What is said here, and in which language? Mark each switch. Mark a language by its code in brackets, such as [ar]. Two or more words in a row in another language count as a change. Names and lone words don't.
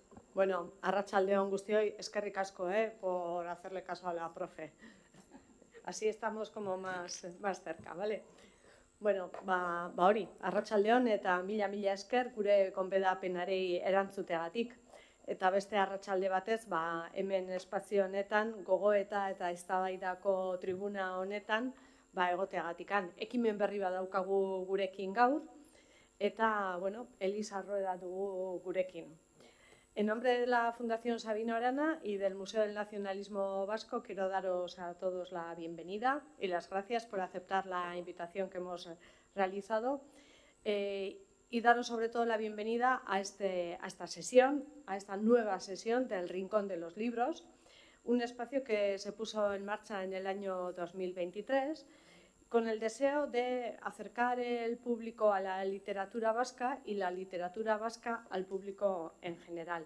[eu] Bueno, arratsaldeon guztioi, eskerrik asko, [es] por hacerle caso a la profe. Así estamos como más cerca, ¿vale? [eu] Bueno, hori, arratsaldeon eta mila esker gure gonbidapenari erantzuteagatik. Eta beste arratsalde batez, hemen espazio honetan, gogoeta eta eztabaidako tribuna honetan, egoteagatikan. Ekimen berri bat daukagu gurekin gaur, eta, bueno, Elisa Rueda dugu gurekin. [es] En nombre de la Fundación Sabino Arana y del Museo del Nacionalismo Vasco, quiero daros a todos la bienvenida y las gracias por aceptar la invitación que hemos realizado y daros sobre todo la bienvenida a esta sesión, a esta nueva sesión del Rincón de los Libros, un espacio que se puso en marcha en el año 2023 con el deseo de acercar el público a la literatura vasca y la literatura vasca al público en general.